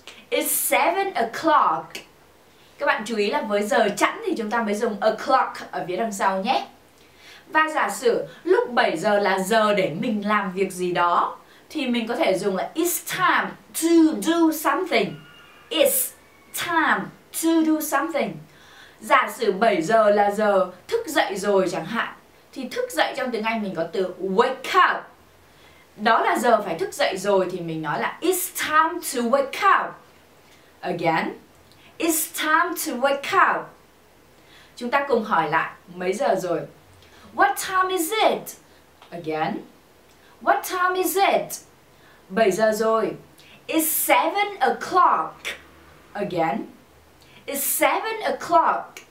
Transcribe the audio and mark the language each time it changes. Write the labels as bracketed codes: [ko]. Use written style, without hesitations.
[en] It's 7 o'clock. [vi] Các bạn chú ý là với giờ chẵn thì chúng ta mới dùng o'clock ở phía đằng sau nhé. Và giả sử lúc 7 giờ là giờ để mình làm việc gì đó thì mình có thể dùng là [en] It's time to do something. It's time to do something. [vi] Giả sử 7 giờ là giờ thức dậy rồi chẳng hạn, thì thức dậy trong tiếng Anh mình có từ wake up. Đó là giờ phải thức dậy rồi thì mình nói là [en] It's time to wake up. Again, It's time to wake up. [vi] Chúng ta cùng hỏi lại mấy giờ rồi? [en] What time is it? Again. What time is it? [vi] 7 giờ rồi. [en] It's 7 o'clock. Again. It's 7 o'clock.